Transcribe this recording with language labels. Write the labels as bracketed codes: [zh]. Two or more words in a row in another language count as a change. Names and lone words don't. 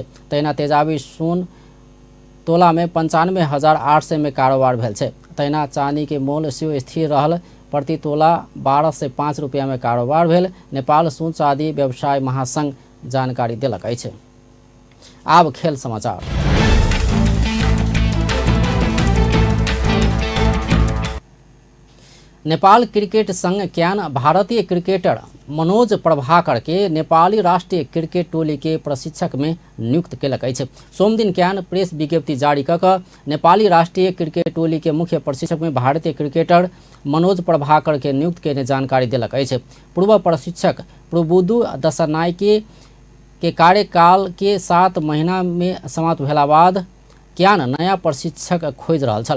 [mai] तहिना तेजाबी सोन तोला में 95,800 में कारोबार भेल छै। तहिना चांदी के मूल सेहो स्थिर रहल। प्रति तोला 12 से 5 रुपया में कारोबार भेल। नेपाल सूचादी व्यवसाय महासंघ जानकारी देलक अछि। आब खेल समाचार। नेपाल क्रिकेट संघ क्यान भारतीय क्रिकेटर मनोज प्रभाकर के नेपाली राष्ट्रीय क्रिकेट टोली के प्रशिक्षक में नियुक्त केलक अछि। सोम दिन क्यान प्रेस विज्ञप्ति जारी कऽ नेपाली राष्ट्रीय क्रिकेट टोली के मुख्य प्रशिक्षक में भारतीय क्रिकेटर मनोज प्रभाकर के नियुक्त केने जानकारी देलक अछि। पूर्व प्रशिक्षक प्रबुद्धु दशनायके के कार्यकाल के 7 महीना में समाप्त भेला बाद क्यान नया प्रशिक्षक खोज रहल छल।